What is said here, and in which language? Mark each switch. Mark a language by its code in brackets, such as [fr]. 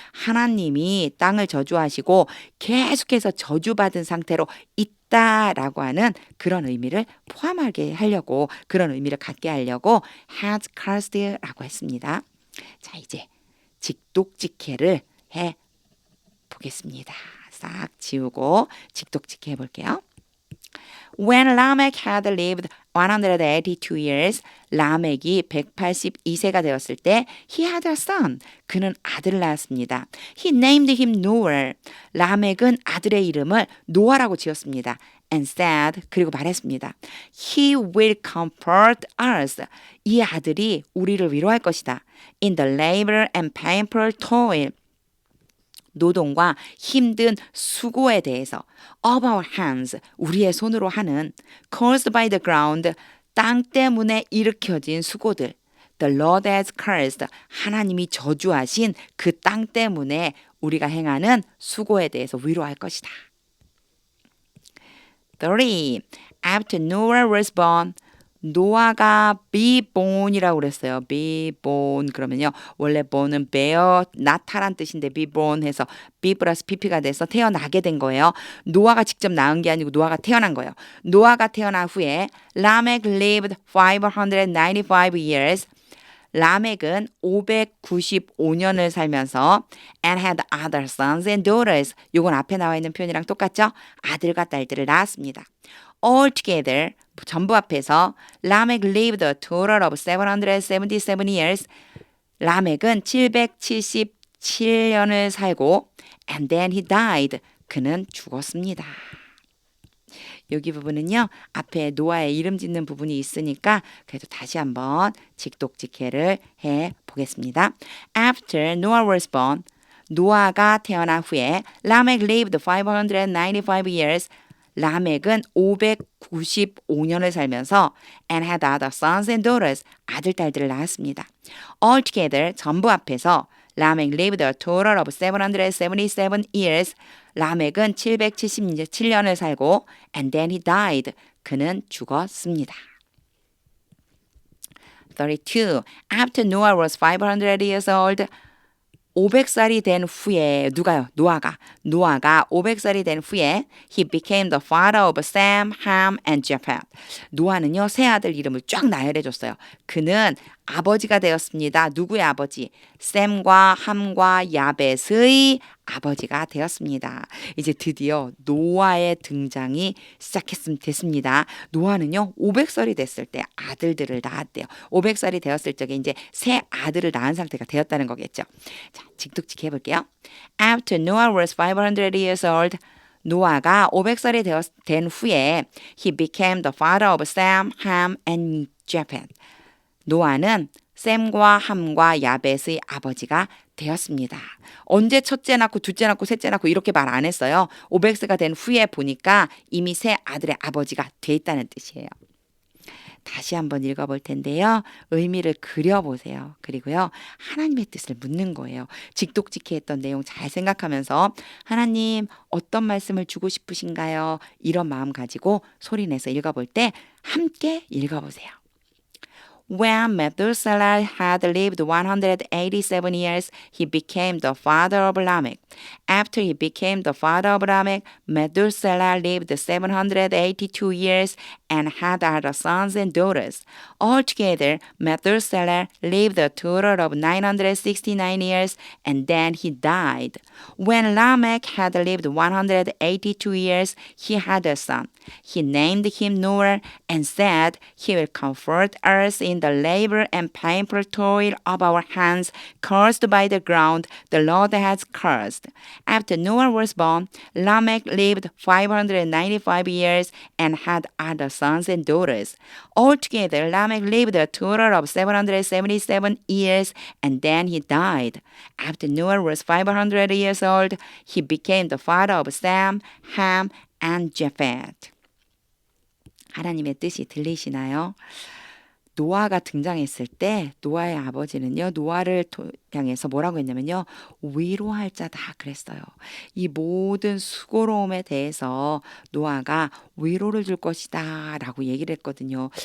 [ko] 하나님이 땅을 저주하시고 계속해서 저주받은 상태로 있다라고 하는 그런 의미를 포함하게 하려고 그런 의미를 갖게 하려고 has cursed라고 했습니다. 자, 이제 직독직해를 해 보겠습니다. 싹 지우고 직독직해 볼게요. [en] When Lamech had lived 182 years, [ko] 라멕이 182세가 되었을 때 [en] he had a son. [ko] 그는 아들을 낳았습니다. [en] He named him Noah. [ko] 라멕은 아들의 이름을 노아라고 지었습니다. [en] And said, [ko] 그리고 말했습니다. [en] He will comfort us. [ko] 이 아들이 우리를 위로할 것이다. [en] In the labor and painful toil. [ko] 노동과 힘든 수고에 대해서 [en] of our hands, [ko] 우리의 손으로 하는 [en] caused by the ground, [ko] 땅 때문에 일으켜진 수고들 [en] the Lord has cursed, [ko] 하나님이 저주하신 그 땅 때문에 우리가 행하는 수고에 대해서 위로할 것이다. 3. [en] After Noah was born, [ko] 노아가 [en] be born이라고 [ko] 그랬어요. be born 그러면요. 원래 born은 bear, 나타란 뜻인데 be born 해서 be 플러스 pp가 돼서 태어나게 된 거예요. 노아가 직접 낳은 게 아니고 노아가 태어난 거예요. 노아가 태어난 후에 [en] Lamech lived 595 years. [ko] 라멕은 595년을 살면서 [en] and had other sons and daughters. [ko] 요건 앞에 나와 있는 표현이랑 똑같죠? 아들과 딸들을 낳았습니다. [en] Altogether [ko] 전부 합해서 [en] 라멕 lived a total of 777 years. [ko] 라멕은 777년을 살고 [en] and then he died. [ko] 그는 죽었습니다. 여기 부분은요. 앞에 노아의 이름 짓는 부분이 있으니까 그래도 다시 한번 직독직해를 해보겠습니다. [en] After Noah was born, [ko] 노아가 태어난 후에 [en] 라멕 lived 595 years. [ko] 라멕은 595년을 살면서 [en] and had other sons and daughters, [ko] 아들, 딸들을 낳았습니다. [en] Altogether, [ko] 전부 합해서 [en] 라멕 lived a total of 777 years. [ko] 라멕은 777년을 살고 [en] and then he died. [ko] 그는 죽었습니다. 32. [en] After Noah was 500 years old, [ko] 500살이 된 후에 누가요? 노아가 500살이 된 후에 [en] he became the father of Sam, Ham, and Japheth. [ko] 노아는요 세 아들 이름을 쫙 나열해 줬어요. 그는 아버지가 되었습니다. 누구의 아버지? 샘과 함과 야벳의 아버지가 되었습니다. 이제 드디어 노아의 등장이 됐습니다. 노아는요 500살이 됐을 때 아들들을 낳았대요. 500살이 되었을 적에 이제 새 아들을 낳은 상태가 되었다는 거겠죠. 자, 직독직 해볼게요. [en] After Noah was 500 years old, [ko] 노아가 500살이 된 후에 [en] he became the father of Sam, Ham, and Japheth. [ko] 노아는 샘과 함과 야벳의 아버지가 되었습니다. 언제 첫째 낳고 둘째 낳고 셋째 낳고 이렇게 말 안 했어요. 500세가 된 후에 보니까 이미 새 아들의 아버지가 돼 있다는 뜻이에요. 다시 한번 읽어볼 텐데요. 의미를 그려보세요. 그리고요. 하나님의 뜻을 묻는 거예요. 직독직해했던 내용 잘 생각하면서 하나님 어떤 말씀을 주고 싶으신가요? 이런 마음 가지고 소리내서 읽어볼 때 함께 읽어보세요. [en] When Methuselah had lived 187 years, he became the father of Lamech. After he became the father of Lamech, Methuselah lived 782 years and had other sons and daughters. Altogether, Methuselah lived a total of 969 years, and then he died. When Lamech had lived 182 years, he had a son. He named him Noah and said, He will comfort us in the labor and painful toil of our hands, cursed by the ground the Lord has cursed. After Noah was born, Lamech lived 595 years and had other sons and daughters. Altogether, Lamech lived a total of 777 years, and then he died. After Noah was 500 years old, he became the father of Sam, Ham, and Japheth. [ko] 하나님의 뜻이 들리시나요? 노아가 등장했을 때 노아의 아버지는요. 노아를 향해서 뭐라고 했냐면요. 위로할 자다 그랬어요. 이 모든 수고로움에 대해서 노아가 위로를 줄 것이다 라고 얘기를 했거든요.